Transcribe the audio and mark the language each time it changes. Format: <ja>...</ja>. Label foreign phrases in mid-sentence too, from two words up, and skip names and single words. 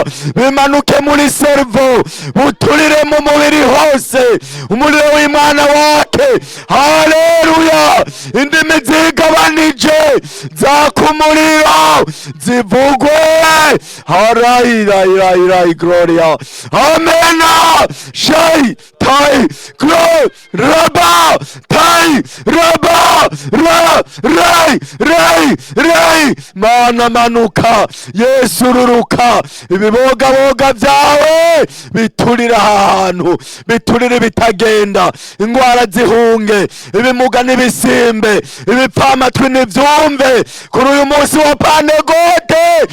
<rn>Bimanuke muri servo. Buturire mu mubiri hose. Umuriro w'Imana wake. Haleluya. Indimi zigabanije. Zakumuriro. Zivugwe. Harai gloria. Amen. Shai. Tai. Glo. Raba. Tai. Raba. Ra. Rai. Rai. Rai. Mana manuka. Yesu ruruka. Ibibogaboga vyawe. Biturira ahantu. Biturire bitagenda. Ingwara zihunge. Ibimuga n'ibisimbe. Ibipfamatwi n'ivyumve. Kuri uyu munsi wa Pantekote.</rn>